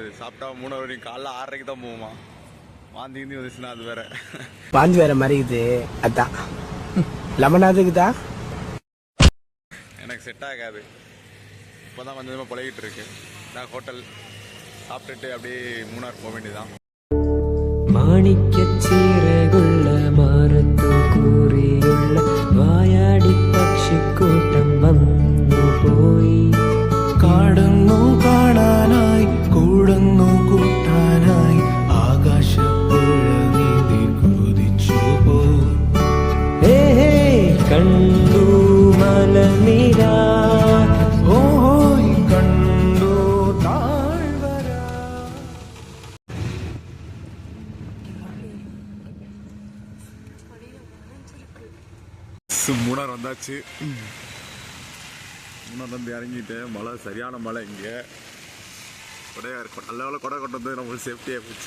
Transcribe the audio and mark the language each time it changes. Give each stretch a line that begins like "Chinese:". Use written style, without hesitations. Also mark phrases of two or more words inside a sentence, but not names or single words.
Tamil: சாப்பிட்டா 3 வரைக்கும் காலைல 6:30 தான் போகுமா. வாந்தி கீந்தி வந்துச்சுன்னா அது வேற. பாஞ்சு வேற மாதிரி இது அதான் லெமனாதுக்குதா எனக்கு செட் ஆகாது. இப்போ தான் கொஞ்சம் கொஞ்சமாக பழகிட்டு இருக்கு. நான் ஹோட்டல் சாப்பிட்டுட்டு அப்படியே மூணார் போக வேண்டியதுதான்.
Malayalam: മാണിക്യച്ചീരകുള്ള മാറത്തു കൂറിയുള്ള വായാടി പക്ഷിക്കൂട്ടം വന്നു പോയി. കാണുന്നു കാണാനായി കൂടുന്നു കൂട്ടാനായി ആകാശപ്പുഴ കുതിച്ചു പോയി. കണ്ടു മലനിര ഓഹോയ് കണ്ടു താഴ്വര.
Tamil: மூணார் வந்தாச்சு. மூணார் வந்து இறங்கிட்டேன். மழை சரியான மழை. இங்கே கொடையாக இருக்கும். நல்ல வேலை கொடை கொண்டு வந்து நம்மளுக்கு சேஃப்டியாக போச்சு.